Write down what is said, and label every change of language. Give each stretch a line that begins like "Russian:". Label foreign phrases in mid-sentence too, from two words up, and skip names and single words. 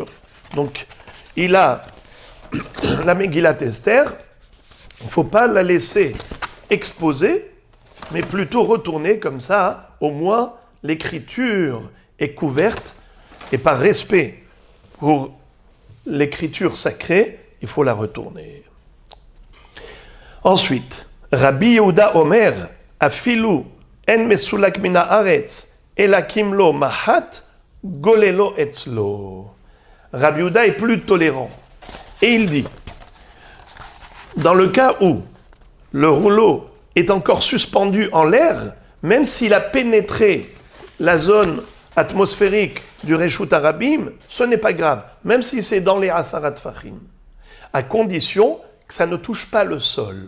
French: Donc, il a la Megillat Esther, il ne faut pas la laisser exposée, mais plutôt retourner comme ça, au moins l'écriture est couverte, et par respect pour l'écriture sacrée, il faut la retourner. Ensuite,
Hebrew: רבי יהודה אומר, אפילו אין מסולק מן הארץ, אלא כמלא חוט, גוללו אצלו.
French: Rabbi Yehuda est plus tolérant. Et il dit, dans le cas où le rouleau est encore suspendu en l'air, même s'il a pénétré la zone atmosphérique du
Hebrew: רשות הרבים,
French: ce n'est pas grave, même si c'est dans les
Hebrew: עשרת טפחים,
French: à condition que ça ne touche pas le sol.